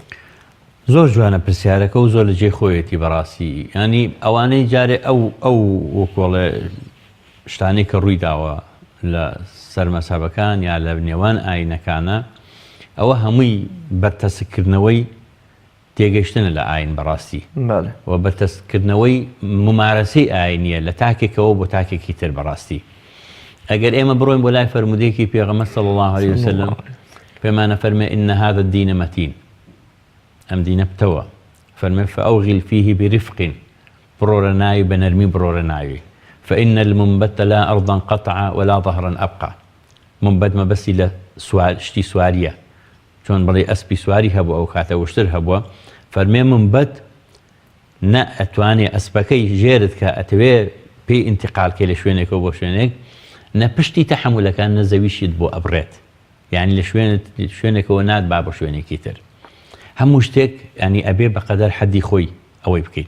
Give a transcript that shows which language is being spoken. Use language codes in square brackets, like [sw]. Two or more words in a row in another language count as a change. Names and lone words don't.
[ckb] زۆر جوانە پرسیارەکە و زۆر لە جێ خۆیەتی بەڕاستی ینی ئەوانەی جارێ ئەو وەکۆڵێ شتانی کە ڕووی داوە لە سەرمەسابەکان یا لە نێوان ئاینەکانە ئەوە هەمووی بەرتەسکردنەوەی تێگەشتنە لە ئاین بەڕاستی و بەرتەسکردنەوەی ممارەسەی ئاینیە لە تاکێکەوە بۆ تاکێکی تر بەڕاستی. ئەگەر ئێمە بڕۆین بۆ لای فەرمودەیەکی پێغەمبەر [ar] صلی الله عليه وسلم [ckb] پێمانە فەرمێ [ar] إن هذا الدين متين [ckb] ئەم دینە بتەوە فەرمێ [ar] فأوغل فيه برفق [ckb] بڕۆرە ناوی بە نەرمی بڕۆرە ناوی [ar] فإن المنبت لا أرضا قطع ولا ظهرا أبقى. [ckb] منبت مەبەستی لە شتی سواریە چۆن بڵێ ئەسپی سواری هەبوو ئەو کاتە وشتر هەبووە فەرمێ منبت نە ئەتوانێ ئەسپەکەی ژێرت کە ئەتەوێ پێی ئینتیقالکێ لە شوێنێکەوە بۆ شوێنێک نە پشتی تەحملەکان نە زەویشیت بۆ ئەبڕێت یعنی لە شوێنێکەوە نات با بە شوێنێکی تر هەموو شتێک ینی ئەبێ بەقەدەر حەدی خۆی ئەوەی بکەیت.